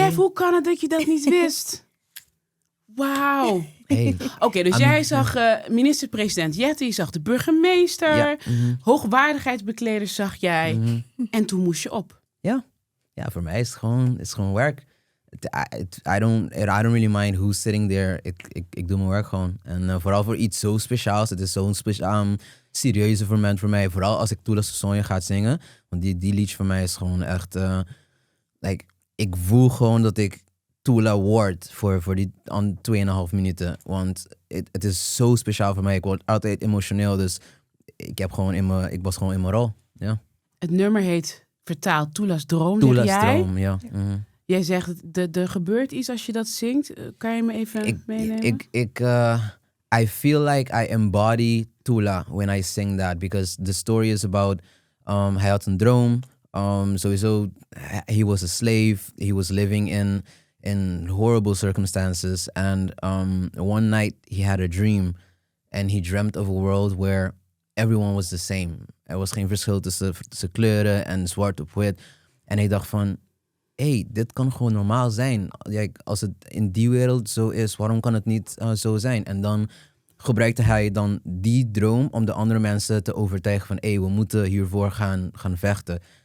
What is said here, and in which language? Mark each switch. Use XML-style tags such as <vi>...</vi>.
<nl>Kev, hoe kan het dat je dat niet wist? Wauw. Hey. Oké, dus jij zag minister-president Jette, je zag de burgemeester, Ja, hoogwaardigheidsbekleders zag jij. En toen moest je op. Ja, voor mij is het gewoon werk.</nl> <en>I don't really mind who's sitting there.</en> <nl>Ik doe mijn werk gewoon. En vooral voor iets zo speciaals. Het is zo'n serieuze moment voor mij. Vooral als ik Tula Sonja ga zingen. Want die liedje voor mij is gewoon echt... ik voel gewoon dat ik Tula word voor die 2,5 minuten. Want het is zo speciaal voor mij. Ik word altijd emotioneel. Dus ik was gewoon in mijn rol. Ja. Het nummer heet vertaald Tula's Droom, Tula's zeg jij. droom, ja. Mhm. Jij zegt, er gebeurt iets als je dat zingt. Kan je me even meenemen?</nl> <en>I feel like I embody Tula when I sing that. Because the story is about, hij had een droom. Sowieso, he was a slave. He was living in horrible circumstances. And one night he had a dream. And he dreamt of a world where everyone was the same.</en> <nl>Er was geen verschil tussen kleuren en zwart op wit. En hij dacht van, hey, dit kan gewoon normaal zijn. Ja, als het in die wereld zo is, waarom kan het niet zo zijn? En dan gebruikte hij dan die droom om de andere mensen te overtuigen van, hey, we moeten hiervoor gaan vechten.</nl>